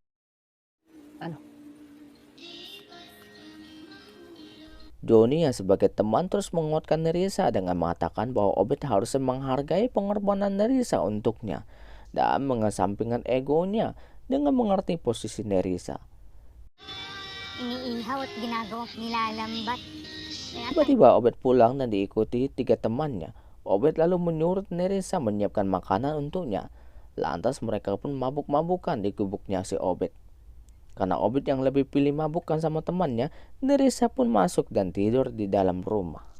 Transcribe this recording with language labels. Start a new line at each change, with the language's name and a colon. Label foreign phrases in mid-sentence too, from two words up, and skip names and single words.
Indonesian: Johnny yang sebagai teman terus menguatkan Nerissa dengan mengatakan bahwa Obed harus menghargai pengorbanan Nerissa untuknya dan mengesampingkan egonya dengan mengerti posisi Nerissa.
Filipino: Iniihaw at ginagawang nilalambat.
Indonesian: Tiba-tiba Obed pulang dan diikuti 3 temannya. Obed lalu menyuruh Nerissa menyiapkan makanan untuknya. Lantas mereka pun mabuk-mabukan di gubuknya si Obed. Karena Obed yang lebih pilih mabukan sama temannya, Nerissa pun masuk dan tidur di dalam rumah.